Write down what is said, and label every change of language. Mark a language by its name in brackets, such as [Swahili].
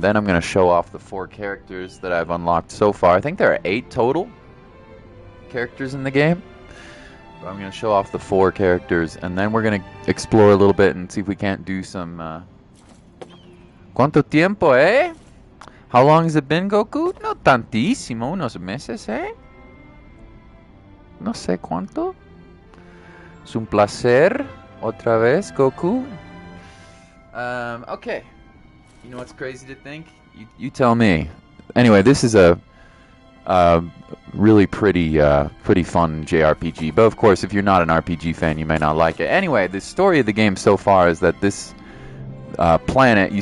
[English] Then I'm gonna show off the 4 characters that I've unlocked so far. I think there are 8 total characters in the game. But I'm gonna show off the 4 characters, and then we're gonna explore a little bit and see if we can't do some. [Spanish] ¿Cuánto tiempo, eh? [English] How long has it been, Goku? [Spanish] No tantísimo, unos meses, ¿eh? No sé cuánto. Es un placer, otra vez, Goku. [English] Okay. You know what's crazy to think? You tell me. Anyway, this is a really pretty fun JRPG. But of course, if you're not an RPG fan, you may not like it. Anyway, the story of the game so far is that this planet.